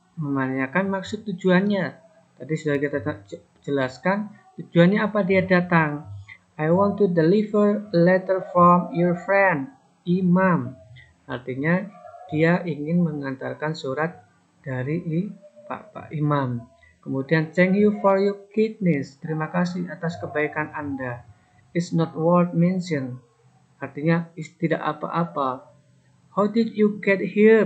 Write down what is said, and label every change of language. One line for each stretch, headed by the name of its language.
Indonesian: Menanyakan maksud tujuannya. Tadi sudah kita jelaskan. Tujuannya apa dia datang?
English: I want to deliver a letter from your friend, Imam.
Indonesian: Artinya dia ingin mengantarkan surat dari Pak Imam. Kemudian
English: thank you for your kindness.
Indonesian: Terima kasih atas kebaikan Anda.
English: It's not worth mention.
Indonesian: artinya tidak apa-apa.
English: How did you get here?